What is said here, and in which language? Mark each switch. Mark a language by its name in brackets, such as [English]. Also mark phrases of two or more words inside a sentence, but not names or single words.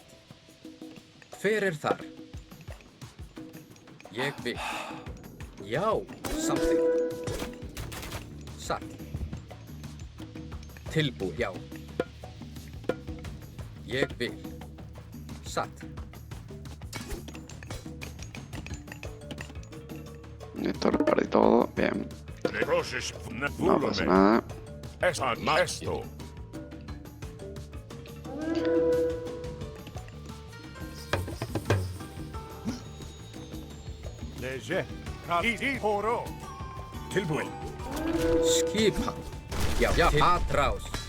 [Icelandic] Hver er þar? Ég vil. Já, samþykkt. Satt. Tilbúin. Já. Ég vil. Satt. [Spanish] Esto lo perdí todo. Bien. No pasa nada. [Icelandic] Tilbúin. Skipan. Já, já. Atrás.